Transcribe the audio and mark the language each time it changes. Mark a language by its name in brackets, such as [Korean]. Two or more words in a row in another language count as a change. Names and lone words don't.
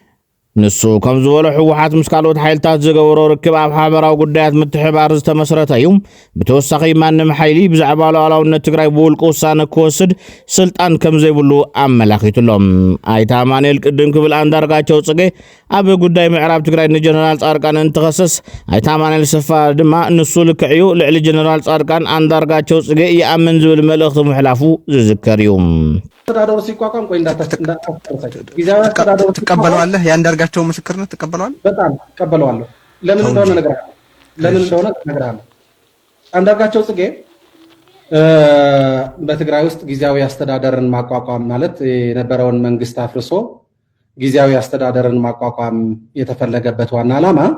[Tigrinya] ገሊጾም ንሱ ከም ዝበሎ ሕወሓት ምስ ካልኦት ሓይልታት ዝገብሮ ርክብ ኣብ ሓበራዊ ጉዳያት ምትሕብባር ዝተመስረተ እዩ ብተወሳኺ ማንም ሓይሊ ብዛዕባ ሉዓላውነት ትግራይ ብውልቂ ውሳነ ክወስድ ስልጣን ከም ዘይብሉ ኣመላኺቱሎም ኣይተ ኣማኑኤል ቅድም ክብል አንዳርጋቸው ጽጌ ኣብ ጉዳይ ምዕራብ ትግራይ ንጀነራል ጻድቃን እንትኸሰስ ኣይተ ኣማኑኤል ሰፋ ድማ ንሱ ልክዕዩ ልዕሊ ጀነራል ጻድቃን አንዳርጋቸው ጽጌ ይኣምን ዝብል መልእኽቲ ምሕላፉ ዝዝከር እዩ [Amharic] ተዳደሩ ሲቋቋም ቆይ ጊዜያዊ አስተዳደሩ ተቀበለዋለህ ያንዳርጋቸው ምስክርነት ተቀበለዋል በጣም ተቀበለዋለሁ ለምን እንደሆነ ነግራለሁ አንዳርጋቸው ጽጌ በትግራይ ውስጥ ጊዜያዊ አስተዳደርን ማቋቋም ማለት የነበረውን መንግስት አፍርሶ ጊዜያዊ አስተዳደርን ማቋቋም የተፈለገበት ዋና ዓላማ